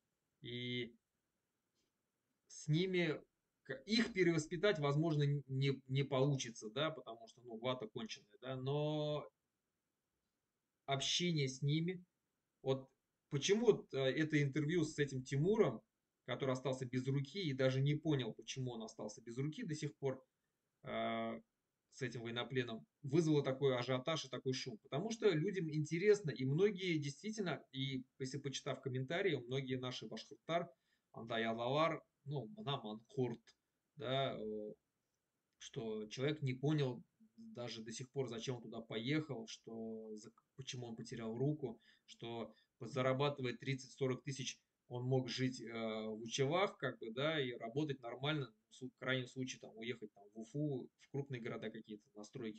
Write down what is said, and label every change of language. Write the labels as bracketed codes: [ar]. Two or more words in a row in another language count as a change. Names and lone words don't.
[ru] И с ними их перевоспитать, возможно, не получится, да, потому что, ну, вата конченая, да, но общение с ними, вот почему вот, это интервью с этим Тимуром, который остался без руки и даже не понял, почему он остался без руки до сих пор, э, с этим военнопленом, вызвало такой ажиотаж и такой шум. Потому что людям интересно, и многие действительно, и если почитав комментарии, многие наши [ba] башкиртар, андай алалар, [ru] ну, [ba] мына манкурт, [ru] да, что человек не понял даже до сих пор, зачем он туда поехал, почему он потерял руку, что зарабатывая 30-40 тысяч, он мог жить в Учевах, как бы, да, и работать нормально, в крайнем случае, там, уехать там, в Уфу, в крупные города какие-то, на стройки.